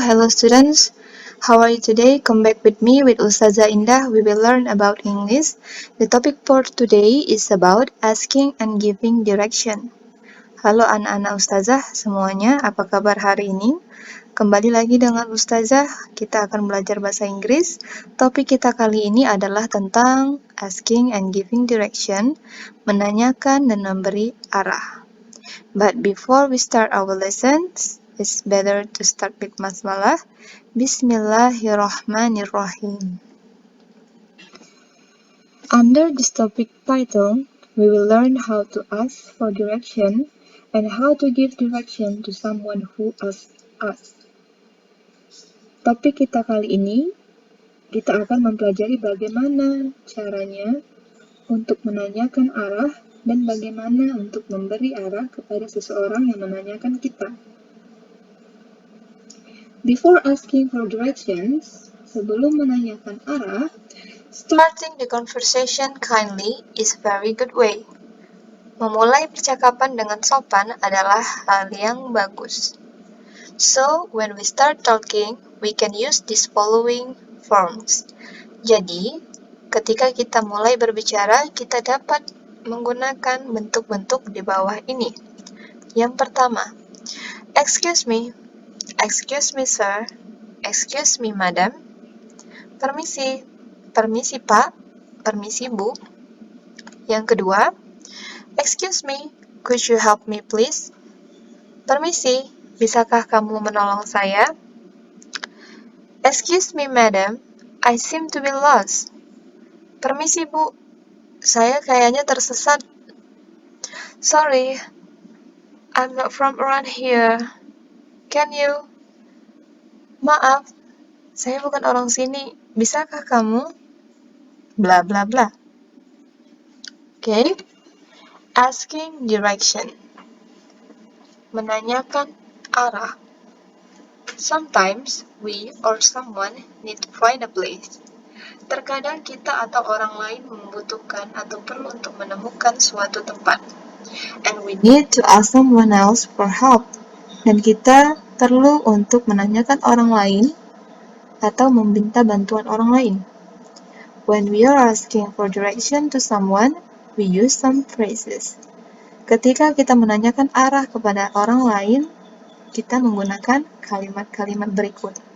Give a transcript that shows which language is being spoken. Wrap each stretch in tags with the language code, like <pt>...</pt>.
<en>Hello students, how are you today? Come back with me with Ustazah Indah. We will learn about English. The topic for today is about asking and giving direction.</en> <id>Halo anak-anak Ustazah semuanya, apa kabar hari ini? Kembali lagi dengan Ustazah, kita akan belajar bahasa Inggris. Topik kita kali ini adalah tentang</id> <en>asking and giving direction,</en> <id>menanyakan dan memberi arah.</id> <en>But before we start our lessons, it's better to start with basmalah.</en> <ar>Bismillahirrahmanirrahim.</ar> <en>Under this topic title, we will learn how to ask for direction and how to give direction to someone who asks us.</en> <id>Topik kita kali ini, kita akan mempelajari bagaimana caranya untuk menanyakan arah dan bagaimana untuk memberi arah kepada seseorang yang menanyakan kita.</id> <en>Before asking for directions,</en> <id>sebelum menanyakan arah,</id> <en>starting the conversation kindly is very good way.</en> <id>Memulai percakapan dengan sopan adalah hal yang bagus.</id> <en>So, when we start talking, we can use these following forms.</en> <id>Jadi, ketika kita mulai berbicara, kita dapat menggunakan bentuk-bentuk di bawah ini. Yang pertama,</id> <en>excuse me, sir, excuse me, madam,</en> <id>permisi, permisi pak, permisi bu. Yang kedua,</id> <en>excuse me, could you help me please?</en> <id>Permisi, bisakah kamu menolong saya?</id> <en>Excuse me, madam, I seem to be lost.</en> <id>Permisi bu, saya kayaknya tersesat.</id> <en>Sorry, I'm not from around here. Can you?</en> <id>Maaf, saya bukan orang sini. Bisakah kamu? Bla bla bla. Okay.</id> <en>Asking direction.</en> <id>Menanyakan arah.</id> <en>Sometimes we or someone need to find a place.</en> <id>Terkadang kita atau orang lain membutuhkan atau perlu untuk menemukan suatu tempat.</id> <en>And we need to ask someone else for help.</en> <id>Dan kita perlu untuk menanyakan orang lain atau meminta bantuan orang lain.</id> <en>When we are asking for direction to someone, we use some phrases.</en> <id>Ketika kita menanyakan arah kepada orang lain, kita menggunakan kalimat-kalimat berikut.</id>